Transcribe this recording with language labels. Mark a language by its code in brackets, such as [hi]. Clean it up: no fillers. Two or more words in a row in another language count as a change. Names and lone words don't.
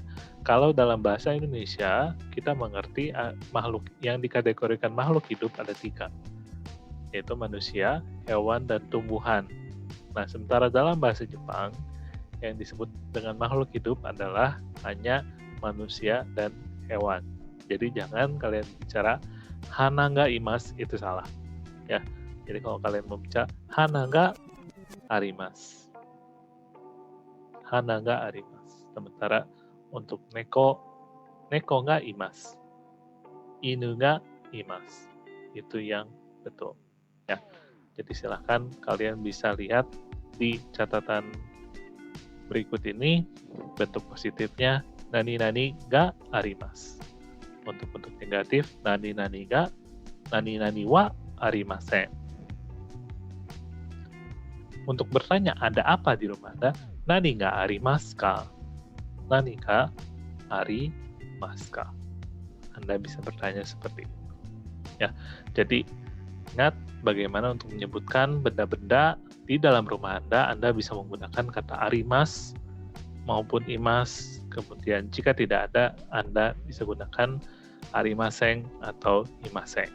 [id] Kalau dalam bahasa Indonesia, kita mengerti makhluk yang dikategorikan makhluk hidup ada 3, yaitu manusia, hewan, dan tumbuhan. Nah, sementara dalam bahasa Jepang, yang disebut dengan makhluk hidup adalah hanya manusia dan hewan. Jadi jangan kalian bicara [ja] 花がいます, [id] itu salah. Ya. Jadi kalau kalian membicara [ja] 花があります, 花があります. [id] Sementara untuk [ja] 猫がいます, 犬がいます. [id] Itu yang betul. Ya. Jadi silahkan kalian bisa lihat di catatan berikut ini bentuk positifnya [ja] 何があります. [id] Untuk bentuk negatif [ja] 何はありません. [id] Untuk bertanya ada apa di rumah Anda, [ja] 何がありますか? 何がありますか? [id] Anda bisa bertanya seperti itu. Ya, jadi ingat bagaimana untuk menyebutkan benda-benda di dalam rumah Anda bisa menggunakan kata arimas maupun imas. Kemudian jika tidak ada, Anda bisa gunakan arimaseng atau imaseng.